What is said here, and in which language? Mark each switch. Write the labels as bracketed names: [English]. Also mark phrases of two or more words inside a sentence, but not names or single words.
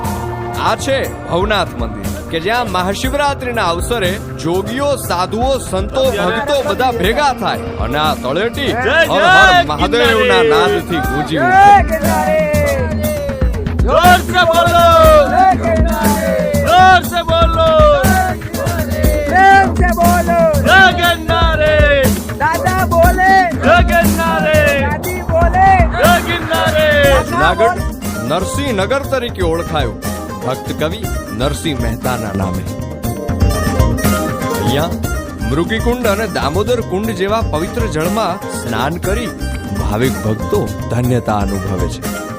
[Gujarati] આ છે ભવનાથ મંદિર કે જ્યાં મહાશિવરાત્રીના અવસરે જોગીઓ, સાધુઓ, સંતો, ભક્તો બધા ભેગા થાય અને આ તળેટી હર હર મહાદેવના નાદથી ગૂંજી ઉઠે. [Hindi] जोर से बोलो, जोर से बोलो, प्रेम से बोलो. जय गिरनारे, दादा बोले, जय गिरनारे, दादी बोले. जय गिरनारे. [Gujarati] જુનાગઢ નરસિંહ નગર તરીકે ઓળખાયું ભક્ત કવિ નરસિંહ મહેતાના નામે. અહીંયા મૃગીકુંડ અને દામોદર કુંડ જેવા પવિત્ર જળમાં સ્નાન કરી ભાવિક ભક્તો ધન્યતા અનુભવે છે.